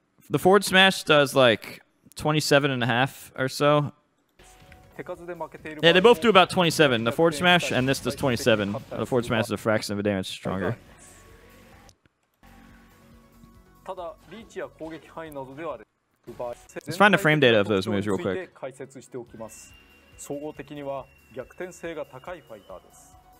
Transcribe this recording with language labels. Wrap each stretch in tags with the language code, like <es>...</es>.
<en>The forward smash does like 27 and a half or so. Yeah, they both do about 27. The forward smash and this does 27. The forward smash is a fraction of a damage stronger.</en> <ja>ただリーチや攻撃範囲などでは</ja> <en>Let's find the frame data of those moves real quick.</en> <ja>解説しておきます。総合的には逆転性が高いファイターです。</ja>